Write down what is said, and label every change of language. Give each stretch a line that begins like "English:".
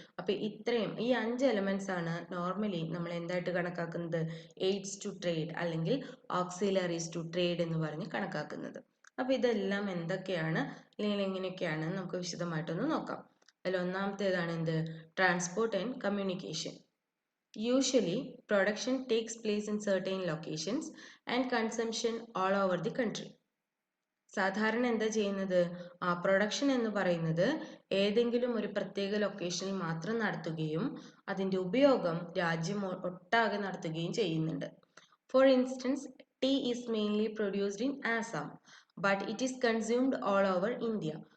Malayalam: അപ്പോൾ ഇത്രയും ഈ 5 എലമെന്റ്സ് ആണ് നോർമലി നമ്മൾ എന്തായിട്ട് കണക്കാക്കുന്നത്, എയ്ഡ്സ് ടു ട്രേഡ് അല്ലെങ്കിൽ ഓക്സിലറീസ് ടു ട്രേഡ് എന്ന് പറഞ്ഞ് കണക്കാക്കുന്നത്. അപ്പോൾ ഇതെല്ലാം എന്തൊക്കെയാണ് അല്ലെങ്കിൽ എങ്ങനെയൊക്കെയാണ് നമുക്ക് വിശദമായിട്ടൊന്ന് നോക്കാം. അതിൽ ഒന്നാമത്തേതാണ് എന്ത്, transport and communication.
English: Usually, production takes place in certain locations and consumption all over the country.
Malayalam: സാധാരണ എന്താ ചെയ്യുന്നത്, പ്രൊഡക്ഷൻ എന്ന് പറയുന്നത് ഏതെങ്കിലും ഒരു പ്രത്യേക ലൊക്കേഷനിൽ മാത്രം നടത്തുകയും അതിൻ്റെ ഉപയോഗം രാജ്യം ഒട്ടാകെ നടത്തുകയും ചെയ്യുന്നുണ്ട്.
English: For instance, tea is mainly produced in Assam but it is consumed all over India.